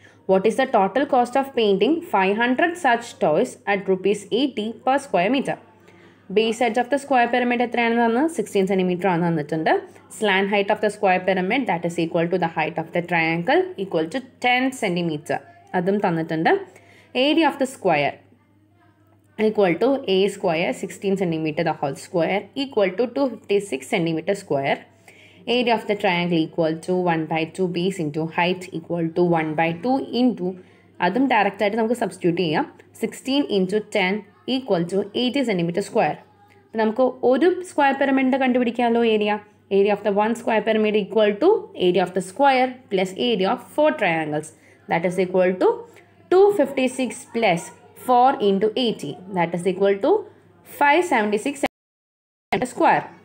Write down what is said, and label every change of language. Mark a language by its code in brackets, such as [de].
[ml] What is the total cost of painting 500 such toys at ₹80 per square meter? Base edge of the square pyramid എത്രയാണെന്ന് തന്ന് 16 cm ആണ് തന്നിട്ടുണ്ട്. Slant height of the square pyramid that is equal to the height of the triangle equal to 10 cm അതും തന്നിട്ടുണ്ട്. [en] Area of the square equal to a square 16 cm the whole square equal to 256 cm square. Area of the triangle equal to 1/2 base into height equal to 1/2 into [ml] അതും direct ആയിട്ട് നമുക്ക് substitute ചെയ്യാം. [en] 16 into 10 equal to 80 cm square. [ml] അപ്പോൾ നമുക്ക് ഒരു square പിരമിഡിൻ്റെ കണ്ടുപിടിക്കാമല്ലോ area. Area of the one square pyramid equal to area of the square plus area of 4 triangles [en] that is equal to 256 plus 4 into 80 that is equal to 576 cm square.